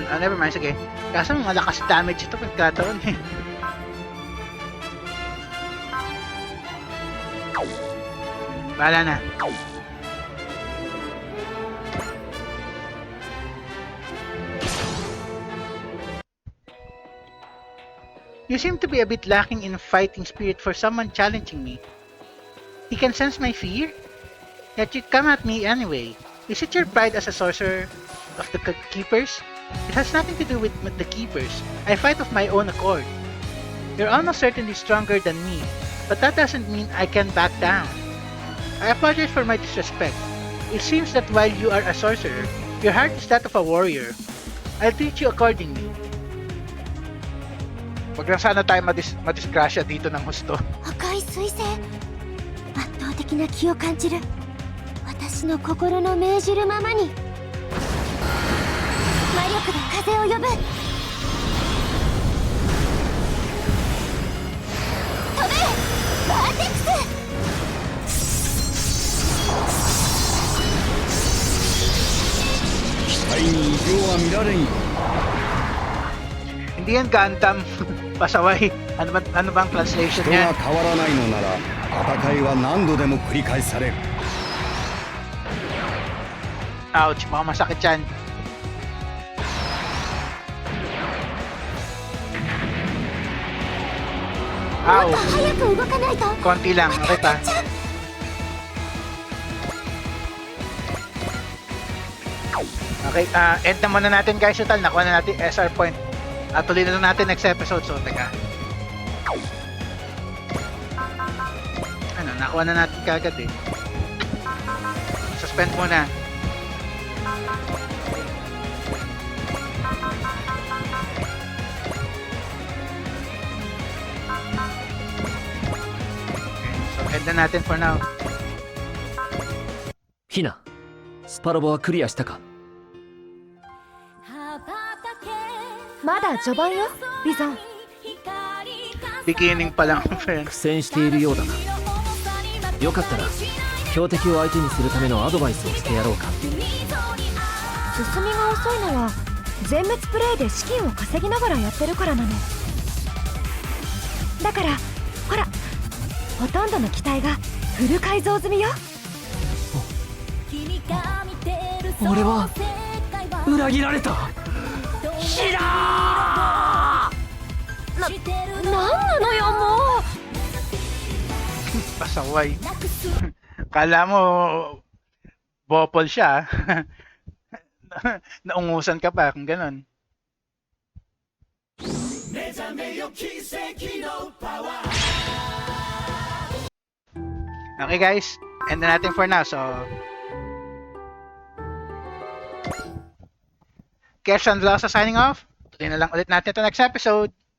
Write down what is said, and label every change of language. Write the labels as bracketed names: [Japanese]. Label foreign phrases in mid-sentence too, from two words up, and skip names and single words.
[English] Oh, never mind, [Filipino] sige. Kaso malakas damage ito pagkataon eh. Bahala na. [English] You seem to be a bit lacking in fighting spirit for someone challenging me. He can sense my fear? Yet you come at me anyway. Is it your pride as a sorcerer of the keepers? It has nothing to do with the keepers. I fight of my own accord. You're almost certainly stronger than me, but that doesn't mean I can back down. I apologize for my disrespect. It seems that while you are a sorcerer, your heart is that of a warrior. I'll treat you accordingly. [Filipino] Wag lang sana tayo madisgrasya dito ng husto. [Japanese] 赤い彗星、圧倒的な気を感じる。私の心の命じるままに魔力で風を呼ぶ。飛べ、バーテックス。は見られんよ。 [Filipino] Hindi yan Gundam. Pasaway. Ano bang translation [Japanese] 人 [Filipino] yan? [Japanese] が変わらないのなら戦いは何度でも繰り返される。 [Filipino] Ouch, baka masakit yan. Ow. [Japanese] 早く動かないと [Filipino] Konti lang, okay pa. Okay, end na muna natin guys. Total, nakuha na natin SR point. Tuloy na lang natin [English] next episode. [Filipino] So, teka. Ano, nakuha na natin kagad eh. Suspend muna. Okay, so end na natin [English] for now. [Japanese] ヒナスパロボはクリアしたか？まだ序盤よビゾン [Filipino] Beginning pa lang, friend. [Japanese] 苦戦しているようだな。よかったら標的を相手にするためのアドバイスをしてやろうか。進みが遅いのは全滅プレイで資金を稼ぎながらやってるからなの。だからほらほとんどの機体がフル改造済みよ。俺は裏切られた。ヒラなんなのよもう [Filipino] Pasaway. Kala mo bopol siya. Naungusan ka pa kung ganon. Okay guys, end na natin [English] for now. So Kesh and Losa signing off. [Filipino] Tuloy na lang ulit natin ito [English] next episode.